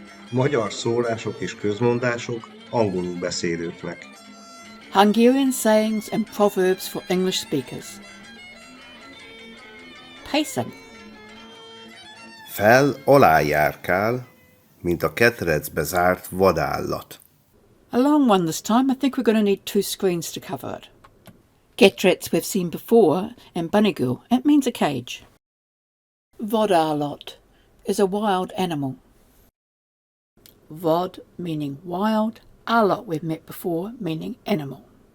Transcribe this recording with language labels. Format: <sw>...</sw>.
<hu>Magyar szólások és közmondások angolul beszélőknek.</hu> <en>Hungarian sayings and proverbs for English speakers. Pacing.</en> <hu>Fel-alá járkál, mint a ketrecbe zárt vadállat.</hu> <en>A long one this time. I think we're going to need 2 screens to cover it. Ketrecbe we've seen before, and bunigul, it means a cage. Vadállat is a wild animal. Vad meaning wild, allat we've met before, meaning animal.</en>